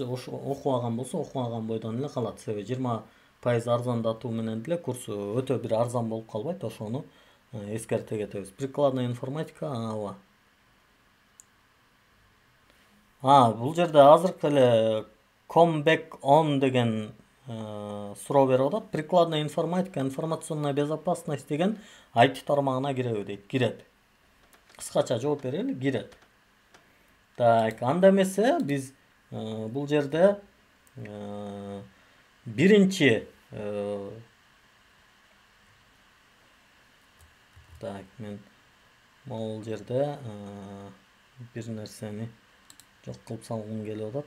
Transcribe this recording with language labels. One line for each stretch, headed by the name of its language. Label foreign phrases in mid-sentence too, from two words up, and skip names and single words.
Kyrgyz: Окубаган болсо, окубаган бойдон эле калат. Себеби 20% арзандатуу менен деле курс өтө бир арзан болуп калбайт. Ошону эскерте кетебиз.
Russian: Прикладная информатика,
Kyrgyz: бул жерде азыркы эле
English: come back on
Kyrgyz: деген суроо берип атат.
Russian: Прикладная информатика, информационная безопасность
Kyrgyz: деген IT тармагына киреби дейт. Кирет. Кыскача жооп берели, кирет. Так, анда эмесе биз бул жерде биринчи так, мен могул жерде бир нерсени жок кылып салгым келип атат.